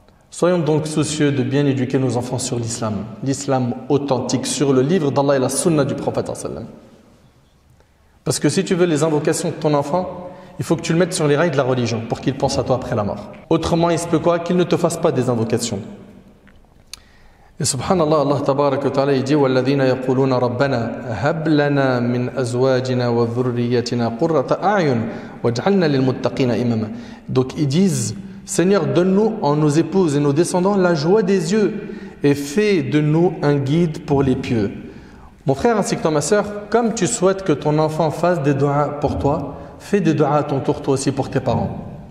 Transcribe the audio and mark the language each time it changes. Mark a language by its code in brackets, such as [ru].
[fr] Soyons donc soucieux de bien éduquer nos enfants sur l'islam. L'islam authentique, sur le livre d'Allah et la sunna du prophète sallam. Parce que si tu veux les invocations de ton enfant, il faut que tu le mettes sur les rails de la religion pour qu'il pense à toi après la mort. Autrement, il se peut quoi? Qu'il ne te fasse pas des invocations. Et subhanallah, Allah tabarak wa ta'ala, il dit [ar] وَالَّذِينَ يَقُولُونَ رَبَّنَا هَبْ لَنَا مِنْ أَزْوَاجِنَا وَذُرِّيَّتِنَا قُرَّةَ أَعْيُنٍ وَاجْعَلْنَا لِلْمُتَّقِينَ إِمَامًا. [fr] Donc ils disent, Seigneur, donne-nous en nos épouses et nos descendants la joie des yeux et fais de nous un guide pour les pieux. Mon frère ainsi que toi ma soeur, comme tu souhaites que ton enfant fasse des doigts pour toi, fais des doigts à ton tour toi aussi pour tes parents.